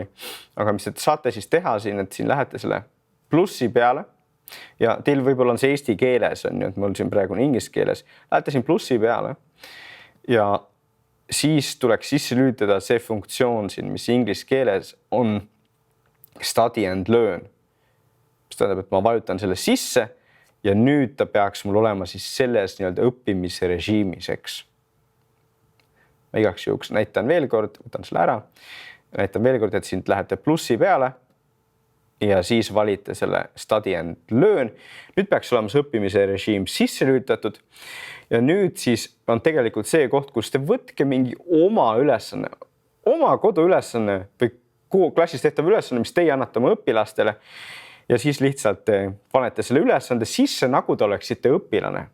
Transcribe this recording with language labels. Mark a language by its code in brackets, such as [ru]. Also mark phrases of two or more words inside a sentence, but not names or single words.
[et] Aga mis te saate siis teha siin, et siin lähete selle plussi peale ja teil võib-olla on see eesti keeles, on ju, et mul siin praegu on inglise keeles. Lähete siin plussi peale ja siis tuleks sisse lülitada see funktsioon siin, mis inglise keeles on [en] study and learn. [et] Mis tähendab, et ma vajutan selle sisse ja nüüd ta peaks mul olema siis selles nii-öelda õppimise režiimiseks. Ma igaks juhuks näitan veel kord, võtan selle ära. Näitan veel kord, et siin lähete plussi peale ja siis valite selle [en] study and learn. [et] Nüüd peaks olema see õppimise režiim sisse lülitatud ja nüüd siis on tegelikult see koht, kus te võtke mingi oma ülesanne, oma koduülesanne või klassis tehtav ülesanne, mis teie annate oma õpilastele ja siis lihtsalt panete selle ülesande sisse, nagu te oleksite õpilane.